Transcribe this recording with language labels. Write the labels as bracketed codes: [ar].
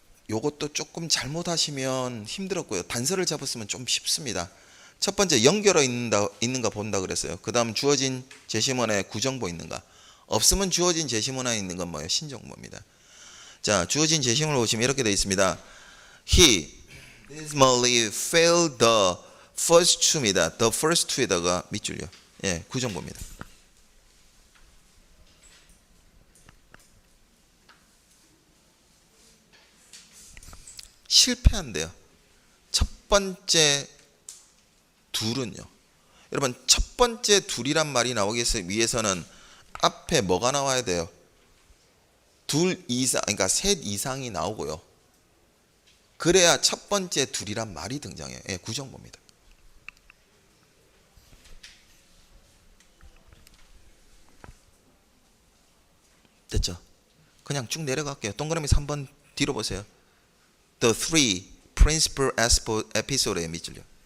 [ko] 요것도 조금 잘못하시면 힘들었고요. 단서를 잡았으면 좀 쉽습니다. 첫 번째 연결어 있는가 본다 그랬어요. 그 다음 주어진 제시문에 구정보 있는가. 없으면 주어진 제시문에 있는 건 뭐예요? 신정보입니다. 자, 주어진 제시문을 보시면 이렇게 되어 있습니다. [en] He dismally failed the first two입니다. The first two에다가 [ko] 밑줄이요. 예, 그 정도입니다. 실패한대요. 첫 번째 둘은요. 여러분 첫 번째 둘이란 말이 나오기 위해서는 앞에 뭐가 나와야 돼요? 둘 이상, 그러니까 셋 이상이 나오고요. 그래야 첫 번째 둘이란 말이 등장해요. 예, 그 정도입니다. 됐죠? 그냥 쭉 내려갈게요. 동그라미 3번 뒤로 보세요. [en] The three principal episode의 [ko] 밑줄요.